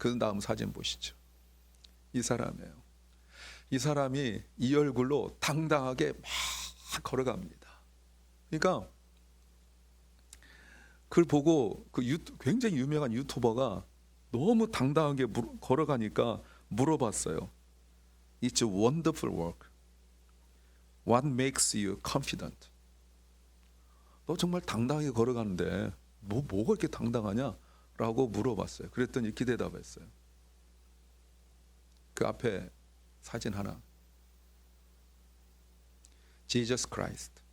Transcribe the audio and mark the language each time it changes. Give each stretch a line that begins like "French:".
Korean: 그 다음 사진 보시죠. 이 사람이에요. 이 사람이 이 얼굴로 당당하게 막 걸어갑니다. 그러니까 그걸 보고 굉장히 유명한 유튜버가 너무 당당하게 걸어가니까 물어봤어요.
English: It's a wonderful work. What makes you confident?
Korean: 너 정말 당당하게 걸어가는데 뭐가 이렇게 당당하냐? 라고 물어봤어요. 그랬더니 이렇게 대답했어요. 그 앞에 사진 하나.
English: Jesus Christ.